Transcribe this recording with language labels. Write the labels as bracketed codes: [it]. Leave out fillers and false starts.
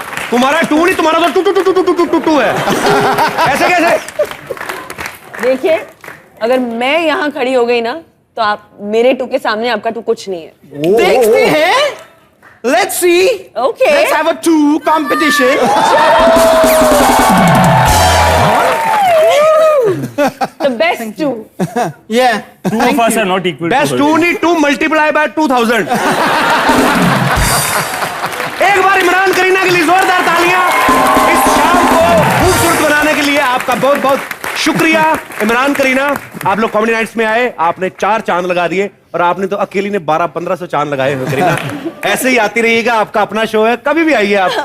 [hi] तुम्हारा 2 नहीं, तुम्हारा तो 2 है, ऐसे कैसे? देखिए, अगर मैं यहाँ खड़ी हो गई ना तो आप मेरे 2 के सामने आपका 2 कुछ नहीं है। देखते हैं। [en] Let's see. Okay. Let's have a 2 competition. The best 2. Yeah. 2 of us are not equal. Best 2 [hi] नहीं, [en] 2 multiply by 2000. [hi] एक बार इमरान करीना के लिए जोरदार तालियां। इस शाम को खूबसूरत बनाने के लिए आपका बहुत बहुत शुक्रिया इमरान करीना। आप लोग कॉमेडी नाइट्स में आए, आपने 4 चांद लगा दिए और आपने तो अकेली ने 1200-1500 चांद लगाए हुए। करीना ऐसे ही आती रहिएगा, आपका अपना शो है, कभी भी आइए आप।